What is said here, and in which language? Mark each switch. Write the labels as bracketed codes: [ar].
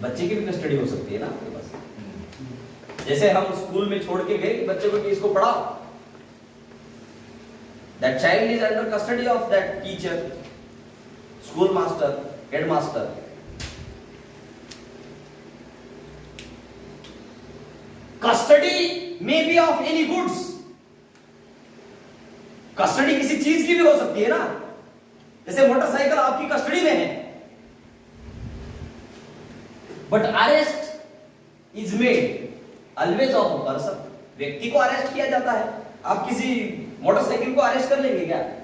[hi] बच्चे की भी कस्टडी हो सकती है ना आपके पास। जैसे हम स्कूल में छोड़ के गए बच्चे को कि इसको पढ़ाओ, [en] that child is under custody of that teacher, school master, headmaster. Custody may be of any goods. [hi] Custody किसी चीज की भी हो सकती है ना, जैसे मोटरसाइकिल आपकी कस्टडी में है, [en] But arrest is made always of a person. [hi] व्यक्ति को अरेस्ट किया जाता है। आप किसी मोटरसाइकिल को अरेस्ट कर लेंगे क्या?